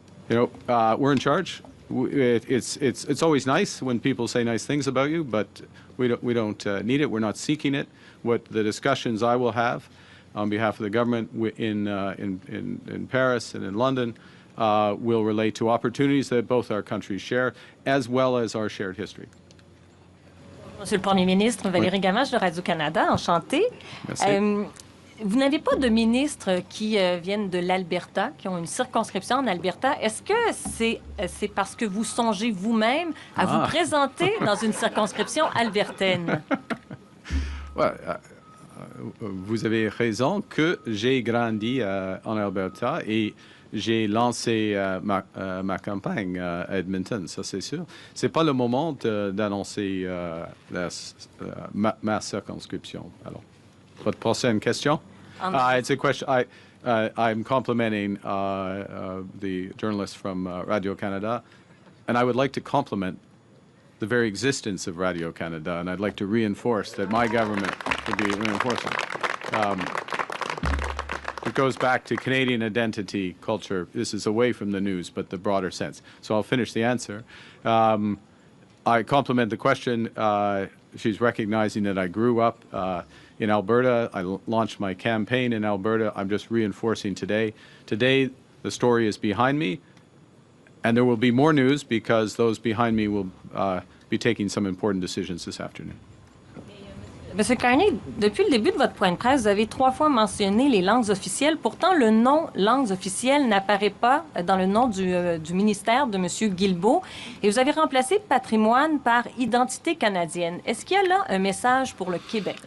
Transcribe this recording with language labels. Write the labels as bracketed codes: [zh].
[en] You know, we're in charge. It's always nice when people say nice things about you, but we don't need it. We're not seeking it. What the discussions I will have on behalf of the government in Paris and in London will relate to opportunities that both our countries share, as well as our shared history. [fr] Monsieur le Premier ministre, Valérie Gamache de Radio-Canada, enchantée. Merci. Vous n'avez pas de ministres qui viennent de l'Alberta, qui ont une circonscription en Alberta. Est-ce que c'est parce que vous songez vous-même à vous présenter dans une circonscription albertaine? Vous avez raison que j'ai grandi en Alberta et j'ai lancé ma campagne à Edmonton, ça c'est sûr. C'est pas le moment d'annoncer ma circonscription. Alors, votre prochaine question? [en] It's a question. I'm complimenting the journalist from Radio-Canada, and I would like to compliment the very existence of Radio-Canada, and I'd like to reinforce that my government would be reinforcing. It goes back to Canadian identity, culture. This is away from the news, but the broader sense. So I'll finish the answer. I compliment the question. she's recognizing that I grew up in Alberta. I launched my campaign in Alberta. I'm just reinforcing today. Today, the story is behind me, and there will be more news because those behind me will be taking some important decisions this afternoon. [fr] Monsieur Carney, depuis le début de votre point de presse, vous avez 3 fois mentionné les langues officielles. Pourtant, le nom langues officielles n'apparaît pas dans le nom du ministère de M. Guilbeault. Et vous avez remplacé patrimoine par identité canadienne. Est-ce qu'il y a là un message pour le Québec?